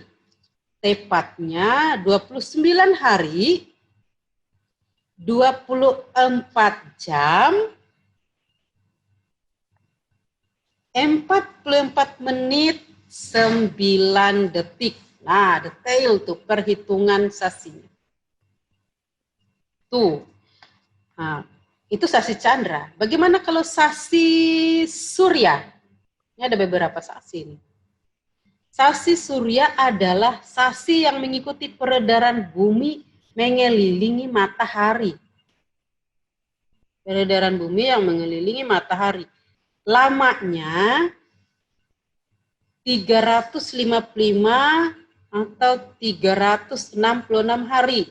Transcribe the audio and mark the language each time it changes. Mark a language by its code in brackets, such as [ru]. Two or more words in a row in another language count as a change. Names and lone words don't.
[id] Tepatnya 29 hari, 24 jam, 44 menit, 9 detik. Nah, detail tuh perhitungan sasinya. Tuh. Nah, itu Sasi Chandra. Bagaimana kalau Sasi Surya? Ini ada beberapa sasi nih. Sasi Surya adalah sasi yang mengikuti peredaran bumi mengelilingi matahari. Peredaran bumi yang mengelilingi matahari. Lamanya 355 atau 366 hari.